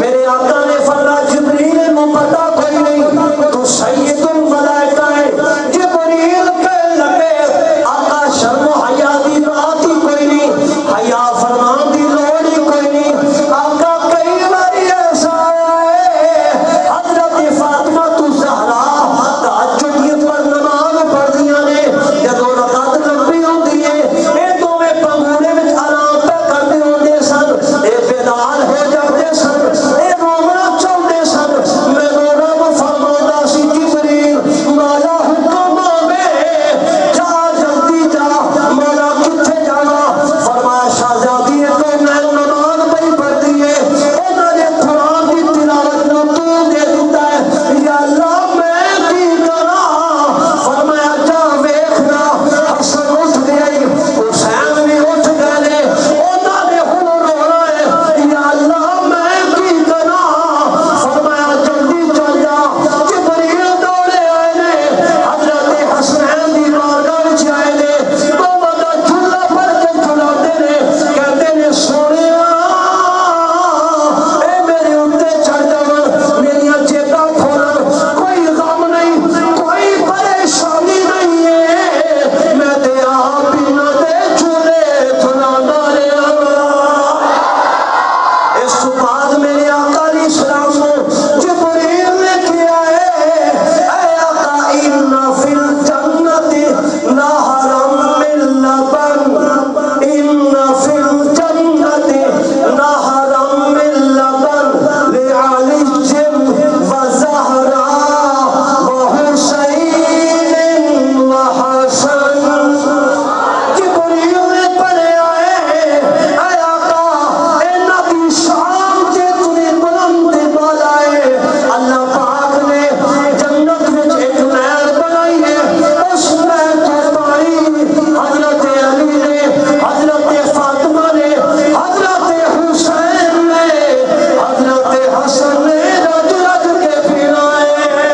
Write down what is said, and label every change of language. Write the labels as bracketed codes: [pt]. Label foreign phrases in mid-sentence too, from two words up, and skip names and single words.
[pa] میرے آقا نے فرمایا جبریل نو پتہ کوئی نہیں تو سید الملائکہ ہے، جبریل کہنے لگے آقا شرم و حیا دی بات ہی کوئی نہیں، حیا فرمان دی لوڑ ہی کوئی نہیں، آقا کئی باری ایسا ہے حضرت فاطمہ الزہرا تہجد پر نماز پڑھدیاں نے، جدوں رکعت لمبی ہوندی ہے اے دوویں پنگوڑے وچ آرام پہ کردے ہوندے سن، اے بیدار ہو جاندے سن، اے رونا چاہندے سن، مینوں رب فرماتا سی جبریل مولا حکم آوے جا جلدی جا، مولا کتھے جانا؟ فرمایا شہزادی کو میں نماز پڑھی پڑھدی ہے، انہاں نے قرآن کی تلاوت نو تو دے دیتا ہے، یا اللہ میں کی کراں؟ فرمایا جا ویکھنا حسن اٹھ گیا، حسین بھی اٹھ گئے نے، انہاں نے ہن رونا ہے، یا اللہ میں کی کراں؟ فرمایا جلدی چل جا، جبریل دوڑے آئے نے، حضرت حسین دی بارگاہ وچ آئے نے، دونوں دا جھولا پھڑ کے جھلاتے نے، کہتے نے سونیا اے میرے اوتے چڑھ جاون، میریاں جیباں کھولن، کوئی غم نہیں کوئی پریشانی نہیں ہے، میں تے آپ ہی نہ دے جھولے جھلاندا رہیا ہاں۔ اس تو بعد میرے آقا علیہ السلام کو جبریل نے کیا ہے، اے آقا [ar] ان فی الجنت نہرا من لبن، ان فی الجنت نہرا من لبن لعلی و زہرا و حسین و حسن۔ [pa] جبریل نے پڑھیا ہے، اے آقا انہاں دی شان جتنی بلند بالا ہے، اللہ پاک نے جنت وچ ایک نہر بنائی ہے، اس نہر تو پانی حضرت علی نے، حضرت فاطمہ نے، حضرت حسین نے، حضرت حسن نے رج رج کے پینا ہے۔